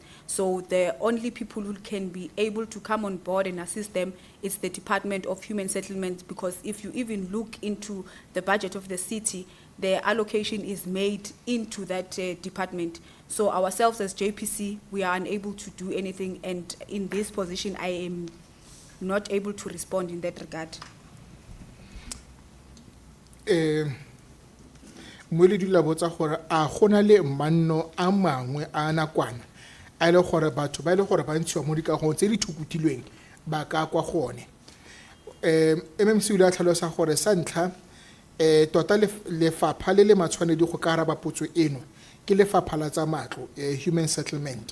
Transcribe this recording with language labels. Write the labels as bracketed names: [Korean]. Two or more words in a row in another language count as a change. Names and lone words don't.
[English] So the only people who can be able to come on board and assist them is the Department of Human Settlement, because if you even look into the budget of the city, the allocation is made into that department. So ourselves as JPC, we are unable to do anything, and in this position, I am not able to respond in that regard. [Tswana] Moeledi la botsa gore a gona le manno a mangwe a nakwana a ile gore batho ba ile gore ba ntshiwa mo dikagong tse di thukutilweng ba ka kwa gone. MMC o ile a tlhalosa gore sa ntlha tota lefapha le le matshwanedi go ka araba potso eno ke lefapha la tsa matlo, Human Settlement.